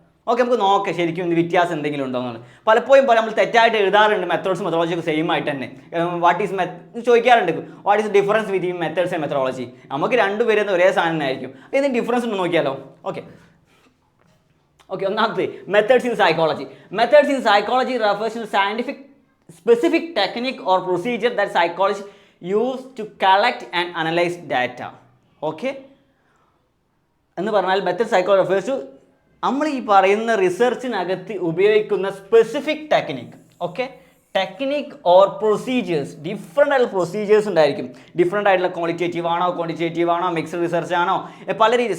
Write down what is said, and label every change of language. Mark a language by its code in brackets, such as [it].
[ml] Okay, നമുക്ക് നോക്കാം ശരിക്കും ഇത് വ്യത്യാസം എന്തെങ്കിലും ഉണ്ടോ എന്നുള്ളത്. പലപ്പോഴും നമ്മൾ തെറ്റായിട്ട് എഴുതാറുണ്ട് മെത്തേഡ്സ് മെത്തഡോളജിയൊക്കെ സെയിം ആയിട്ട് തന്നെ. [en] What is ചോദിക്കാറുണ്ട്, what is difference between methods and methodology. [ml] നമുക്ക് രണ്ടുപേരും ഒരേ സാധനം തന്നെ ആയിരിക്കും. എന്തെങ്കിലും ഡിഫറൻസ് ഉണ്ടോ നോക്കിയാലോ. ഓക്കെ, ഒന്നാമത്തെ methods in psychology. [en] Methods in psychology refers to scientific specific technique or procedure that psychologists use to collect and analyze data. [ml] Okay എന്ന് പറഞ്ഞാൽ [en] method psychology refers to [ml] നമ്മൾ ഈ പറയുന്ന റിസർച്ചിനകത്ത് ഉപയോഗിക്കുന്ന specific technique. Okay, technique or procedures, different ആയിട്ടുള്ള procedures ഉണ്ടായിരിക്കും. Different ആയിട്ടുള്ള qualitative ആണോ, ക്വാണ്ടിറ്റേറ്റീവ് ആണോ, മിക്സ്ഡ് റിസർച്ച് ആണോ, പല രീതി.